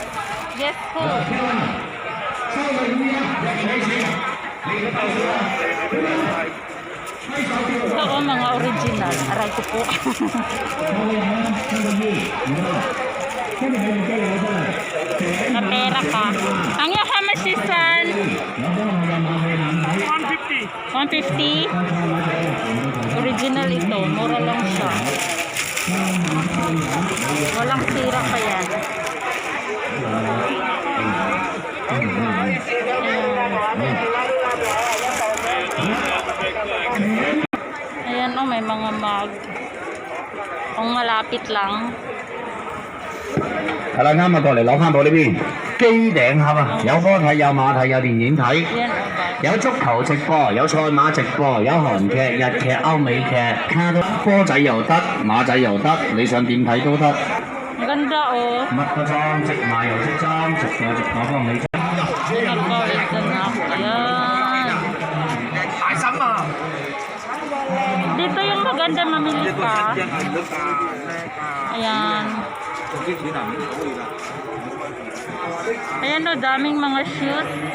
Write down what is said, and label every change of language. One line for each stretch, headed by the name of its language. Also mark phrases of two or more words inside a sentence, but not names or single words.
Filipino: Yes po. Ito oh, mga original. Aray ko po. Na pera ka. Ang
English: how much is one?
Filipino: 150. 150. Original ito. Mura lang siya. Walang sira pa yan. Ayan o, may mga mug. Kung malapit lang.
Cantonese: 係啦，啱啊，過嚟攞翻部呢邊機頂盒啊，有科睇，有馬睇，有電影睇，
Filipino: Ayan o ba?
Cantonese: 有足球直播，有賽馬直播，有韓劇、日劇、歐美劇，卡通波仔又得，馬仔又得，你想點睇都得，
Filipino: Ang ganda o.
Cantonese: 乜都裝，即買又即裝，直播直播幫你裝。
Filipino: Nag-collect na ako. Ayan.
Cantonese: 大心啊！
Filipino: Dito yung maganda mamili ka. Ayan. Ayan o, daming mga shoes.